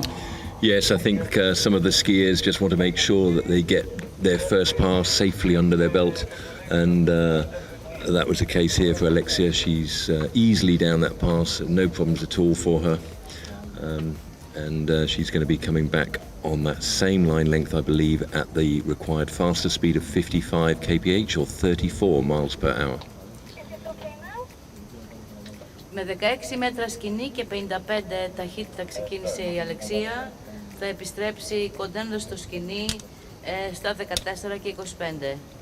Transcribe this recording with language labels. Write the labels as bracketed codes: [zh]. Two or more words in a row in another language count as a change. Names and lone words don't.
[en] Yes, I think some of the skiers just want to make sure that they get their first pass safely under their belt, and that was the case here for Alexia. She's easily down that pass, no problems at all for her. And she's going to be coming back on that same line length, I believe, at the required faster speed of 55 kph or 34 miles per hour. [el] Με 16 μέτρα σκηνή και 55 ταχύτητα ξεκίνησε η Αλεξία. Θα επιστρέψει κοντένοντας στο σκηνή στα 14 και 25.